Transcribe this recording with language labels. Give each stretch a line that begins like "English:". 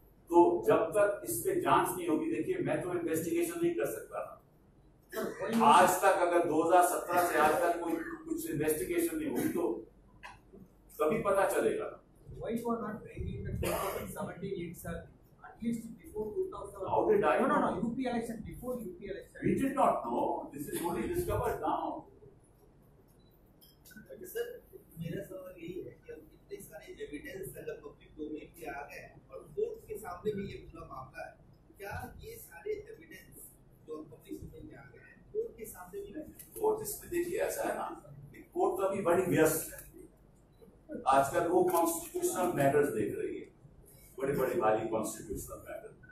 Hindi: तो जब तक इस पे जांच नहीं होगी, देखिए मैं तो इन्वेस्टिगेशन नहीं कर सकता ना। आज तक अगर 2017 से आज तक कोई कुछ इन्वेस्टिगेशन नहीं हुई तो कभी पता चलेगा।
English: Why you are not bringing the 2017 sir? At least before 2000. How did I? No. UP election, before UP election. We did not know. This is only discovered now.
Hindi: Sir, मेरा सवाल यही है कि अब इतने सारे एविडेंस अगर पब्लिक डोमेन पे आ गए और कोर्ट के सामने भी ये पूरा मामला है, क्या ये सारे एविडेंस जो पब्लिक डोमेन में आ गए हैं कोर्ट के सामने भी रहेंगे? कोर्ट इसमें देखिए ऐसा है ना, कोर्ट तो अभी बड़ी व्यस्त है, आजकल वो कॉन्स्टिट्यूशनल मैटर्स देख रही है, बड़े बड़े भारी कॉन्स्टिट्यूशनल मैटर।